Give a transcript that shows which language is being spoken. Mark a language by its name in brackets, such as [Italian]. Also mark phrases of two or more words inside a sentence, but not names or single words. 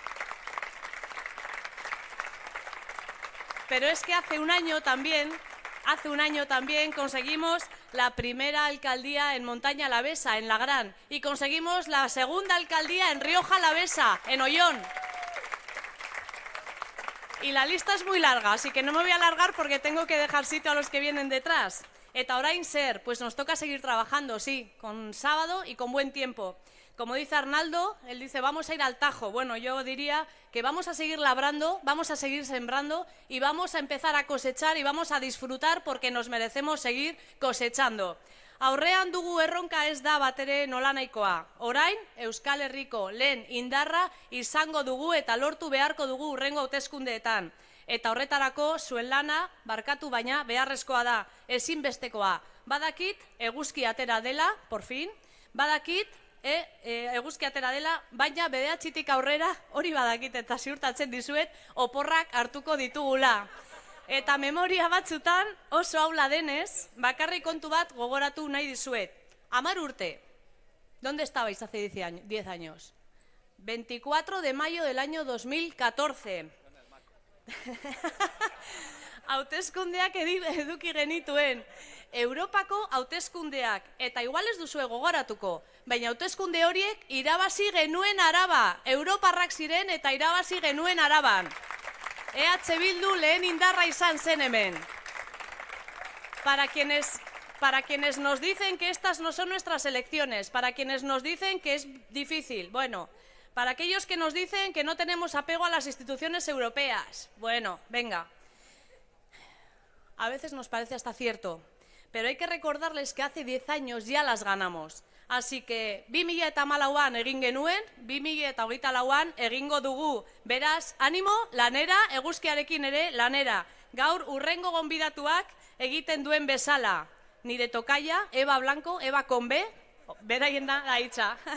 [Spanish] Pero es que hace un año también conseguimos la primera alcaldía en Montaña Alavesa, en Lagrán, y conseguimos la segunda alcaldía en Rioja Alavesa, en Ollón. Y la lista es muy larga, así que no me voy a alargar porque tengo que dejar sitio a los que vienen detrás. [Basque] Eta orain zer, [Spanish] pues nos toca seguir trabajando, sí, con sábado y con buen tiempo. Como dice Arnaldo, él dice, vamos a ir al Tajo. Bueno, yo diría que vamos a seguir labrando, vamos a seguir sembrando y vamos a empezar a cosechar y vamos a disfrutar porque nos merecemos seguir cosechando. [Basque] Aurrean dugu erronka ez da batere nolanahikoa. Orain, Euskal Herriko lehen indarra izango dugu eta lortu beharko dugu hurrengo hauteskundeetan. Eta horretarako zuen lana, barkatu baina, beharrezkoa da, ezinbestekoa. Badakit, eguzki atera dela, [Spanish] por fin, [Basque] badakit, eguzki atera dela, baina bederatzitik aurrera, hori badakit eta ziurtatzen dizuet, oporrak hartuko ditugula. Eta memoria batzutan, oso aula denez, bakarrik kontu bat gogoratu nahi dizuet. 10 urte. [Spanish] ¿Dónde estabais hace 10 años? 24 de mayo del año 2014. [Basque] Hauteskundeak eduki genituen. Europako hauteskundeak. Eta igual ez duzue gogoratuko. Baina hauteskunde horiek irabazi genuen Araba. Europarrak ziren eta irabazi genuen Araban. EH Bildu lehen indarra izan zen hemen. [Spanish] Para quienes para quienes nos dicen que estas no son nuestras elecciones, para quienes nos dicen que es difícil, bueno, para aquellos que nos dicen que no tenemos apego a las instituciones europeas, bueno, venga. A veces nos parece hasta cierto, pero hay que recordarles que hace 10 años ya las ganamos. Así que [Basque] 2014an egin genuen, 2024an egingo dugu. Beraz, animo, lanera, eguzkiarekin ere lanera. Gaur urrengo gonbidatuak egiten duen bezala. Nire tokaia, Eva Blanco, Eva Conbe, beraien da gaitza.